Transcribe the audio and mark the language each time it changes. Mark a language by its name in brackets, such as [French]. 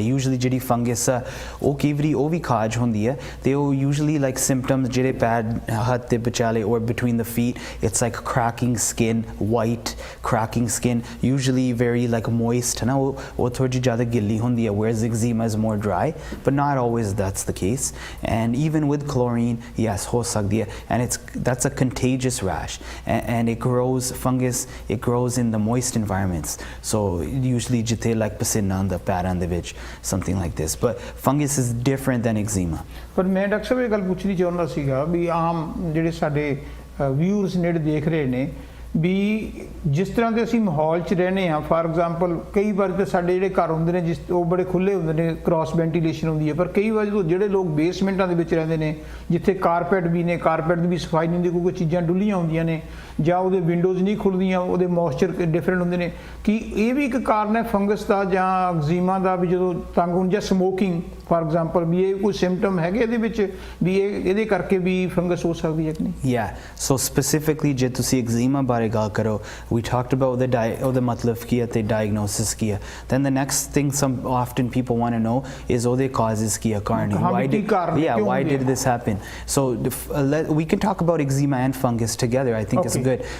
[Punjabi] Usually ਜਿਹੜੀ fungus ਆ ਉਹ ਕਈ ਵਾਰੀ ਉਹ ਵੀ ਕਾਜ ਹੁੰਦੀ ਹੈ, ਤੇ ਉਹ ਯੂਜੂਲੀ ਲਾਈਕ ਸਿੰਪਟਮਸ ਜਿਹੜੇ ਪੈਰ ਹੱਥ ਦੇ ਵਿਚਾਲੇ [English] or between the feet, it's like cracking skin, white cracking skin, usually very like moist, [Punjabi] ਹੈ ਨਾ, ਉਹ ਥੋੜੀ ਜਿਹੀ ਜ਼ਿਆਦਾ ਗਿੱਲੀ ਹੁੰਦੀ ਹੈ, [English] whereas eczema is more dry, but not always that's the case. And even with chlorine, yes, [Punjabi] ho sakdi hai, [English] and that's a contagious rash, and it grows, fungus, it grows in the moist environments, so usually jithe like pasina on the [Punjabi] ਪੈਰਾਂ ਦੇ ਵਿੱਚ, [English] something like this, but fungus is different than eczema. [Punjabi] ਪਰ ਮੈਂ doctor ਸਾਹਿਬ ਇਹ ਗੱਲ ਪੁੱਛਣੀ ਚਾਹੁੰਦਾ ਸੀਗਾ ਵੀ ਆਮ ਜਿਹੜੇ ਸਾਡੇ ਵਿਊਅਰਸ ਨੇੜੇ ਦੇਖ ਰਹੇ ਨੇ, ਵੀ ਜਿਸ ਤਰ੍ਹਾਂ ਦੇ ਅਸੀਂ ਮਾਹੌਲ 'ਚ ਰਹਿੰਦੇ ਹਾਂ, ਫਾਰ ਐਗਜ਼ਾਮਪਲ ਕਈ ਵਾਰ ਤਾਂ ਸਾਡੇ ਜਿਹੜੇ ਘਰ ਹੁੰਦੇ ਨੇ ਜਿਸ ਉਹ ਬੜੇ ਖੁੱਲ੍ਹੇ ਹੁੰਦੇ ਨੇ, ਕ੍ਰਾਸ ਵੈਂਟੀਲੇਸ਼ਨ ਹੁੰਦੀ ਹੈ, ਪਰ ਕਈ ਵਾਰ ਜਦੋਂ ਜਿਹੜੇ ਲੋਕ ਬੇਸਮੈਂਟਾਂ ਦੇ ਵਿੱਚ ਰਹਿੰਦੇ ਨੇ ਜਿੱਥੇ ਕਾਰਪੈਟ ਵੀ ਨੇ, ਕਾਰਪੈਟ ਦੀ ਵੀ ਸਫਾਈ ਨਹੀਂ ਹੁੰਦੀ ਕਿਉਂਕਿ ਚੀਜ਼ਾਂ ਡੁੱਲੀਆਂ ਹੁੰਦੀਆਂ ਨੇ, ਜਾਂ ਉਹਦੇ ਵਿੰਡੋਜ਼ ਨਹੀਂ ਖੁੱਲ੍ਹਦੀਆਂ, ਉਹਦੇ ਮੋਇਸਚਰ ਡਿਫਰੈਂਟ ਹੁੰਦੇ ਨੇ, ਕਿ ਇਹ ਵੀ ਇੱਕ ਕਾਰਨ ਹੈ ਫੰਗਸ ਦਾ ਜਾਂ ਐਗਜ਼ੀਮਾ ਦਾ, ਵੀ ਜਦੋਂ ਤੰਗ ਹੋਣ ਜਾਂ ਸਮੋਕਿੰਗ ਫਾਰ ਐਗਜ਼ਾਮਪਲ, ਵੀ ਇਹ ਕੋਈ ਸਿੰਪਟਮ ਹੈਗੇ ਇਹਦੇ ਵਿੱਚ ਵੀ ਇਹਦੇ ਕਰਕੇ ਵੀ ਫੰਗਸ ਹੋ ਸਕਦੀ ਹੈ ਕਿ ਨਹੀਂ? [English] Yeah, so specifically [Punjabi] ਜੇ ਤੁਸੀਂ ਐਗਜ਼ੀਮਾ ਬਾਰੇ ਗੱਲ ਕਰੋ, [English] we talked about the [Punjabi] ਮਤਲਬ ਕੀ ਹੈ ਤੇ diagnosis ਕੀ ਹੈ, [English] then the next thing some often people want to know is [Punjabi] ਉਹਦੇ causes ਕੀ ਹੈ, ਕਾਰਨ [English] why did this happen? So we can talk about eczema and fungus together, I think it's good.